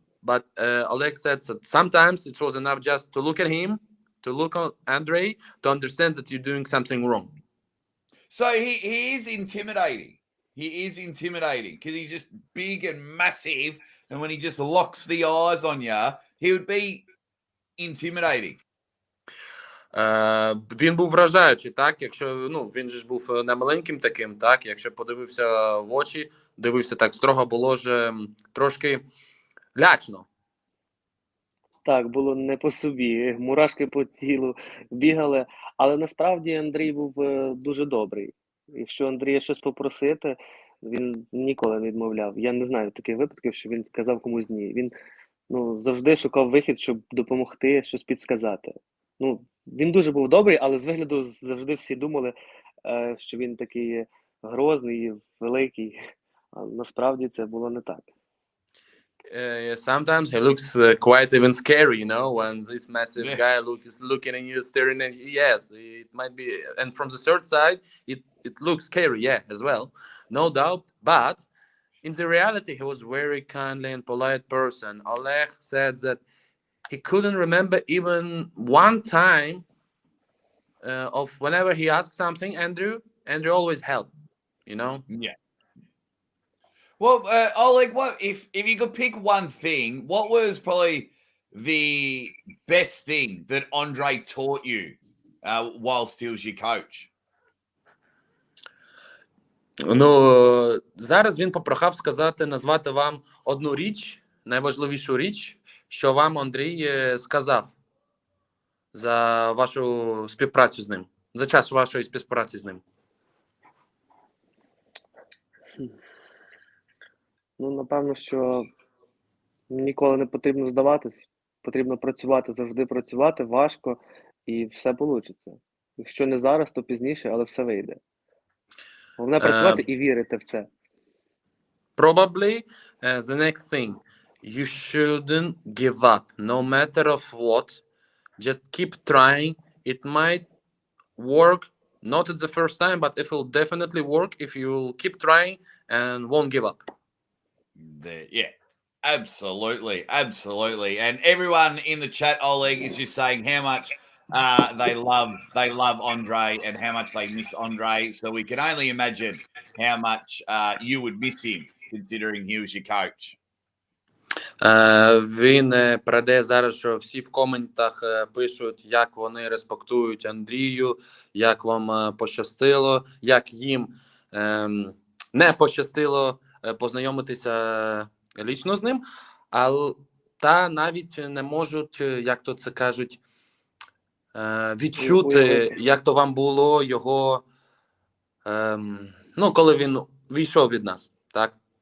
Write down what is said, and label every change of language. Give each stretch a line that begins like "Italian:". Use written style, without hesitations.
English: But Oleg said that sometimes it was enough just to look at him, to look at Andrey, to understand that you're doing something wrong. So he is intimidating. He is intimidating because he's just big and massive. And when he just locks the eyes on you, he would be intimidating.
Ukrainian: Він був вражаючий, так, якщо, він же ж був не маленьким таким, так, якщо подивився в очі, дивився так строго, було ж трошки лячно. Так, було не по собі, мурашки по тілу бігали, але насправді Андрій був дуже добрий. Якщо Андрія щось попросити, він ніколи не відмовляв. Я не знаю таких випадків, що він казав комусь ні. Він завжди шукав вихід, щоб допомогти, щось підсказати. Він дуже був добрий, але з вигляду завжди всі думали, що він такий грозний, великий. А насправді це було не так.
English: Sometimes he looks quite even scary, you know, when this massive Yeah. guy is looking at you, staring at you. Yes, it might be. And from the third side, it looks scary, yeah, as well. No doubt. But in the reality, he was very kindly and polite person. Oleg said that he couldn't remember even one time of whenever he asked something, Andrew always helped, you know. Yeah. Well, Oleg, what if you could pick one thing? What was probably the best thing that Andrey taught you whilst he was your coach?
Ukrainian: Ну, зараз він попрохав назвати вам одну річ, найважливішу річ, що вам Андрій сказав за вашу співпрацю з ним, за час вашої співпраці з ним. Ну, напевно, що ніколи не потрібно здаватись, потрібно працювати, завжди працювати, важко, і все вийде. Якщо не зараз, то пізніше, але все вийде. Головне працювати і вірити в це.
English: Probably the next thing, you shouldn't give up, no matter of what. Just keep trying. It might work, not at the first time, but it will definitely work if you will keep trying and won't give up. Yeah, absolutely, absolutely. And everyone in the chat, Oleg, is just saying how much they love Andrey and how much they miss Andrey. So we can only imagine how much you would miss him, considering he was your coach.
Ukrainian: Він передає зараз, що всі в коментах пишуть, як вони респектують Андрію, як вам пощастило, як їм не пощастило познайомитися лічно з ним, та навіть не можуть, як то це кажуть, відчути, як то вам було його, ну, коли він вийшов від нас, так?